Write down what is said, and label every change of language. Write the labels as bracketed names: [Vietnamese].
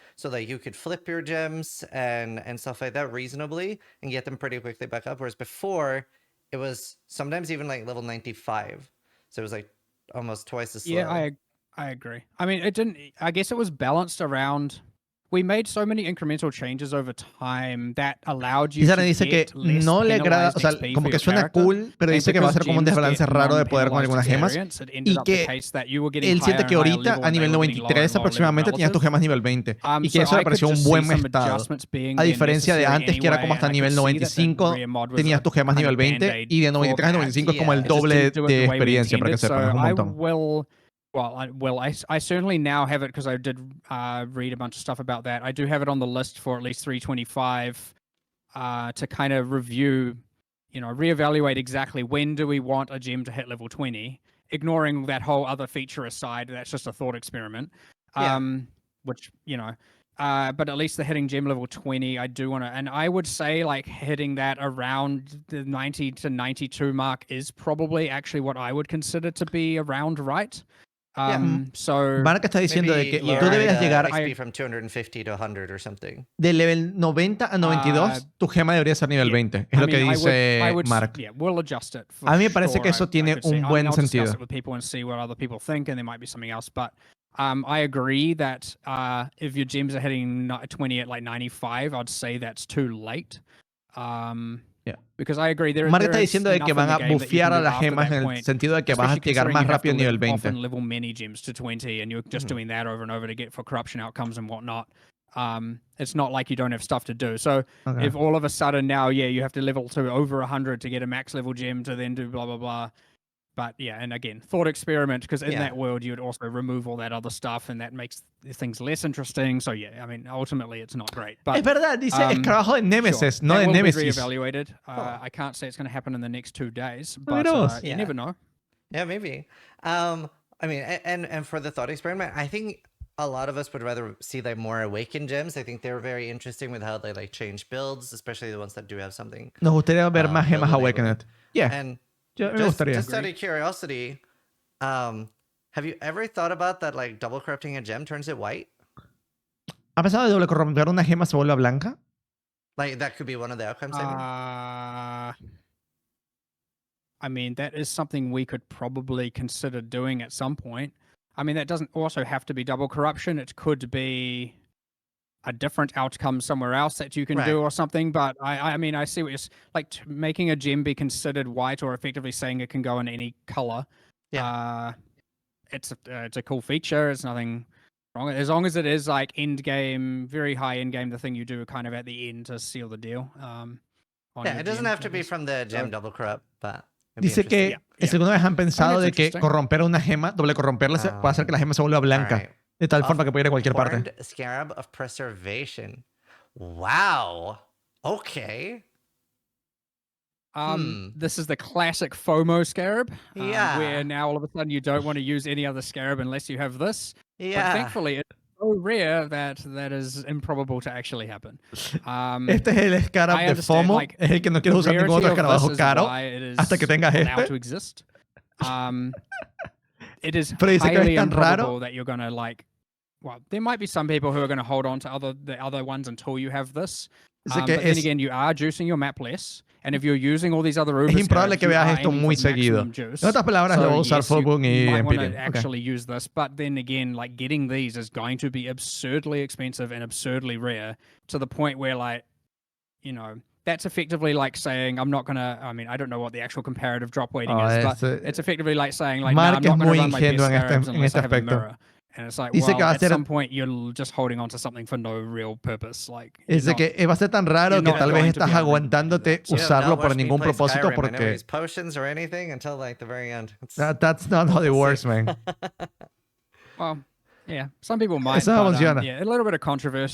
[English] So that you could flip your gems and stuff like that reasonably and get them pretty quickly back up. Whereas before, it was sometimes even like level 95. So it was like almost twice as slow. Yeah, I agree. I mean, I guess it was balanced around. We made so many incremental changes over time that allowed you [Spanish] to dice que no le agrada, o sea, como que suena cool, pero dice que va a ser como un desbalance raro de poder con algunas gemas y que él siente que ahorita a nivel 93 aproximadamente tenías tus gemas nivel 20 y que eso le pareció un buen estado. A diferencia de antes que era como hasta nivel 95 tenías tus gemas nivel 20 y de 93 a 95 es como el doble de experiencia para que sepas, un montón. [English] Well, I certainly now have it because I did read a bunch of stuff about that. I do have it on the list for at least 325 to kind of review, reevaluate exactly when do we want a gem to hit level 20, ignoring that whole other feature aside. That's just a thought experiment. Which, but at least the hitting gem level 20, I do want to, and I would say like hitting that around the 90 to 92 mark is probably actually what I would consider to be around right. So [Spanish] Mark está diciendo de que tú deberías llegar [English] XP from 250 to 100 or something. [Spanish] De level 90 a 92, tu gema debería ser nivel 20. Es lo que dice Mark. [English] Yeah, we'll adjust it. [Spanish] A mí me parece que eso tiene un buen sentido. [English] Discuss it with people and see what other people think, and there might be something else. But I agree that if your gems are hitting 20 at like 95, I'd say that's too late. Because I agree. [Spanish] Mark está diciendo de que van a bufear a las gemas en el sentido de que vas a llegar más rápido a nivel 20. [English] Often level many gems to 20, and you're just doing that over and over to get for corruption outcomes and whatnot. It's not like you don't have stuff to do. So if all of a sudden now, you have to level to over 100 to get a max level gem to then do blah blah blah. But yeah, and again, thought experiment, because in that world you would also remove all that other stuff, and that makes things less interesting. So yeah, I mean, ultimately it's not great. But [Spanish] es verdad, dice es trabajo de Nemesis, no de Nemesis. [English] Reevaluated. I can't say it's going to happen in the next 2 days, but you never know. Yeah, maybe. I mean, and for the thought experiment, I think a lot of us would rather see like more awakened gems. I think they're very interesting with how they like change builds, especially the ones that do have something. [Spanish] Nos gustaría ver más gemas awakened. [English] Yeah. And just out of curiosity, have you ever thought about that, like double corrupting a gem turns it white? [Spanish] ¿Ha pensado de doble corromper una gema se vuelve blanca? [English] Like that could be one of the outcomes. I mean, that is something we could probably consider doing at some point. I mean, that doesn't also have to be double corruption. It could be a different outcome somewhere else that you can do or something. But I mean, I see what you're like, making a gem be considered white, or effectively saying it can go in any color. It's a cool feature. It's nothing wrong as long as it is like end game, very high end game, the thing you do kind of at the end to seal the deal. It doesn't have to be from the gem double corrupt, but [Spanish] dice que alguna vez han pensado de que corromper una gema, doble corromperla, puede hacer que la gema se vuelva blanca. De tal forma que puede ir a cualquier parte. [English] Scarab of Preservation. Wow. Okay. This is the classic FOMO scarab. Where now all of a sudden you don't want to use any other scarab unless you have this. But thankfully it's so rare that is improbable to actually happen. [Spanish] Este es el scarab de FOMO. [English] Like, [Spanish] es el que no quieres usar ningún otro escarabajo caro hasta que tengas [English] to exist. It is highly improbable that you're going to like. Well, there might be some people who are going to hold on to the other ones until you have this. But then again, you are juicing your map less. And if you're using all these other [Spanish] es improbable que veas esto muy seguido. En otras palabras, lo voy a usar Fobun y Empyrean. [English] Actually use this, but then again, like getting these is going to be absurdly expensive and absurdly rare to the point where, like, you know, that's effectively like saying I'm not gonna. I mean, I don't know what the actual comparative drop weighting is, but it's effectively like saying like, Mark no, I'm not [Spanish] muy [English] gonna run my best [Spanish] ingenuo [English] scarabs unless I have a [Spanish] aspecto. [English] mirror. And it's like, well, at some point you're just holding on to something for no real purpose. Like, [Spanish] dice que va a ser tan raro que tal vez estás aguantándote usarlo por ningún propósito porque [English] potions or anything until like the very end. That's not how it works, man. Well, yeah, some people might. [Spanish] Eso no funciona. [English] Yeah, a little bit of controversy.